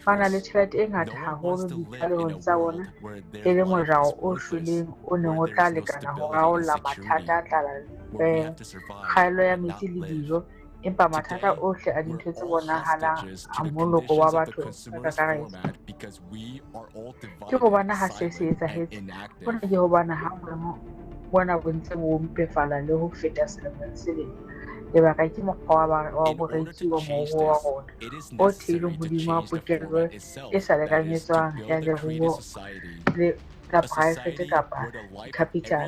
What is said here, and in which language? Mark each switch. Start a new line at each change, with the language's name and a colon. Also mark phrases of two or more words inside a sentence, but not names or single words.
English: No one wants to live in a world where their life is worthless, where there is no stability and security, where we have to survive and not live. Today, we're all hostages to the conditions of the consumerist format because we are all divided, silent, and inactive.
Southern Sotho: Bona bontse bo mpefala le ho feta selemong se leng lebaka ke mokgwa wa borekiwa moruo wa rona o theilweng hodima pokello e sa lekanyetswang ya leruo le la private kapa capital.